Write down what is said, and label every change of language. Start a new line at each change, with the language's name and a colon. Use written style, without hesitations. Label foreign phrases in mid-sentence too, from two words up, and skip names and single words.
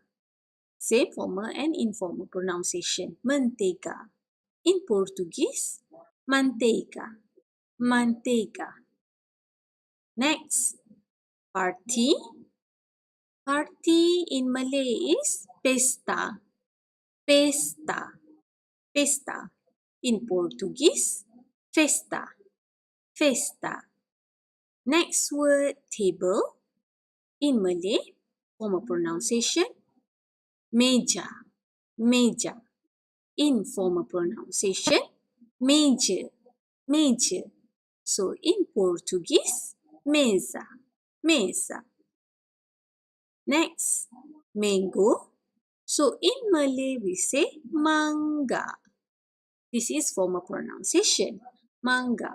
English: Same formal and informal pronunciation. Mentega. In Portuguese,
Portuguese: manteiga. Manteiga.
English: Next, party. Party in Malay is pesta.
Malay: Pesta. Pesta.
English: In Portuguese,
Portuguese: festa. Festa.
English: Next word, table. In Malay, formal pronunciation, meja.
Malay: Meja.
English: In formal pronunciation, meja.
Malay: Meja.
English: So in Portuguese, mesa. Mesa. Next, mango. So in Malay, we say mangga. This is formal pronunciation, mangga.